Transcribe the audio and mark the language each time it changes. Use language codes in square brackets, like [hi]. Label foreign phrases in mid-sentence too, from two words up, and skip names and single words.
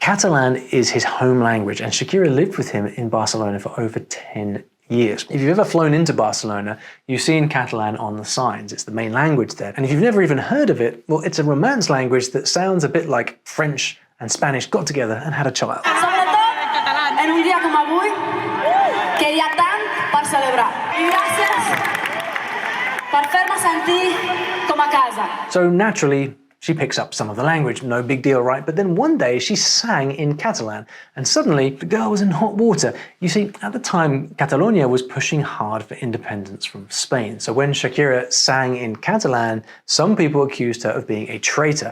[en] Catalan is his home language, and Shakira lived with him in Barcelona for over 10 years. If you've ever flown into Barcelona, you've seen Catalan on the signs. It's the main language there. And if you've never even heard of it, well, it's a Romance language that sounds a bit like French and Spanish got together and had a child. [ca] Sobretot, en un dia com avui, que hi ha tant per celebrar. I gràcies per fer-me sentir com a a casa. [en] So naturally, she picks up some of the language, no big deal, right? But then one day she sang in Catalan, and suddenly the girl was in hot water. You see, at the time, Catalonia was pushing hard for independence from Spain. So when Shakira sang in Catalan, some people accused her of being a traitor.